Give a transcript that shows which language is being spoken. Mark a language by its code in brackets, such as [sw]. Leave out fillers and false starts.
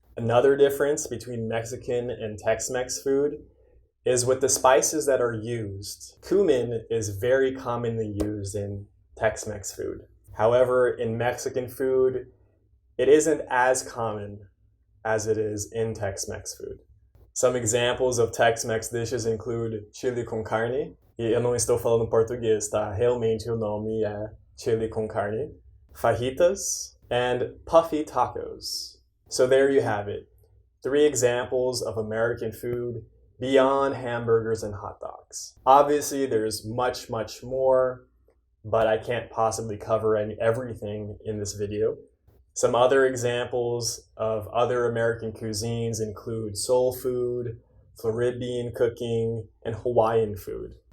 [en] Another difference between Mexican and Tex-Mex food is with the spices that are used. Cumin is very commonly used in Tex-Mex food. However, in Mexican food, it isn't as common as it is in Tex-Mex food. Some examples of Tex-Mex dishes include chili con carne, [pt] e eu não estou falando português, tá? Realmente o nome é chili con carne, fajitas, [en] and puffy tacos. So there you have it. 3 examples of American food beyond hamburgers and hot dogs. Obviously, there's much, much more, but I can't possibly cover everything in this video. Some other examples of other American cuisines include soul food, Floridian cooking, and Hawaiian food.